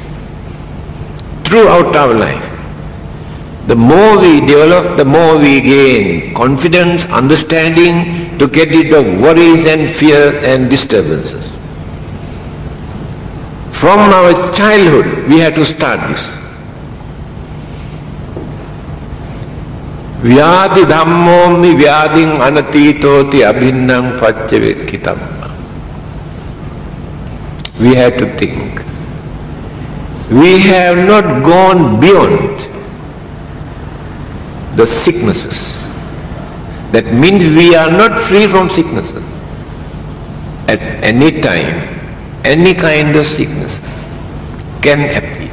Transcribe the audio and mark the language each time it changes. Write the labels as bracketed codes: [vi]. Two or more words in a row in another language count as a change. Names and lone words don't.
[en] Throughout our life, the more we develop, the more we gain confidence, understanding to get rid of worries and fear and disturbances. From our childhood, we have to start this. [pi] Vyadi dhammomi vyading anatitoti abhinnang paccavekitamma. [en] We have to think. We have not gone beyond the sicknesses. That means we are not free from sicknesses. At any time, any kind of sicknesses can appear.